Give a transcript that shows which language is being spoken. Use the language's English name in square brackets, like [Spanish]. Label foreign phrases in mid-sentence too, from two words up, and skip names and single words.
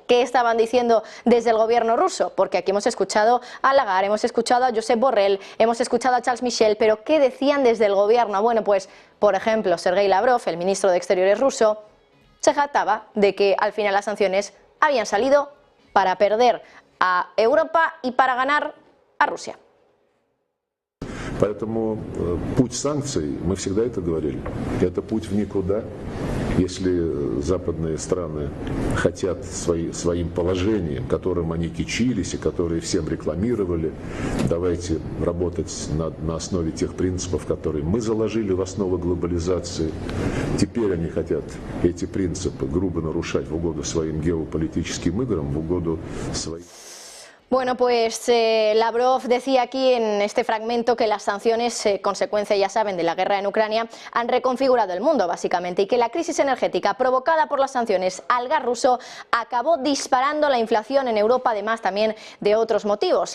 [Spanish] ¿Qué estaban diciendo desde el gobierno ruso? Porque aquí hemos escuchado a Lagarde, hemos escuchado a Josep Borrell, hemos escuchado a Charles Michel, pero ¿qué decían desde el gobierno? Bueno, pues, por ejemplo, Sergei Lavrov, el ministro de Exteriores ruso, se jactaba de que al final las sanciones habían salido para perder a Europa y para ganar a Rusia. [Russian] Поэтому путь санкций, мы всегда это говорили, это путь в никуда. Если западные страны хотят своим положением, которым они кичились и которые всем рекламировали, давайте работать на основе тех принципов, которые мы заложили в основу глобализации. Теперь они хотят эти принципы грубо нарушать в угоду своим геополитическим играм, в угоду своим... [Spanish] Bueno, pues Lavrov decía aquí en este fragmento que las sanciones, consecuencia, ya saben, de la guerra en Ucrania, han reconfigurado el mundo básicamente y que la crisis energética provocada por las sanciones al gas ruso acabó disparando la inflación en Europa, además también de otros motivos.